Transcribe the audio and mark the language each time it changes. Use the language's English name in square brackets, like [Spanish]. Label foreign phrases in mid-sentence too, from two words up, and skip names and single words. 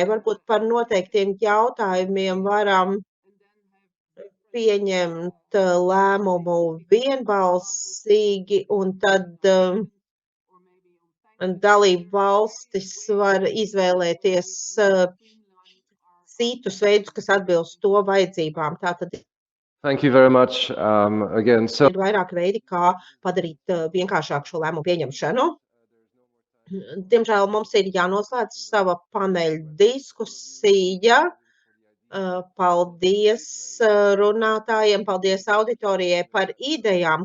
[Latvian] Varbūt par noteiktiem jautājumiem varam pieņemt lēmumu vienbalsīgi, un tad dalību valstis var izvēlēties citus veidus, kas atbilst to vajadzībām. Tātad [English] Thank you very much again. So, [Latvian] ir vairāk veidi, kā padarīt vienkāršāku šo lēmumu pieņemšanu. Diemžēl mums ir jānoslēdz sava paneļa diskusija. Paldies runātājiem, paldies auditorijai par idejām.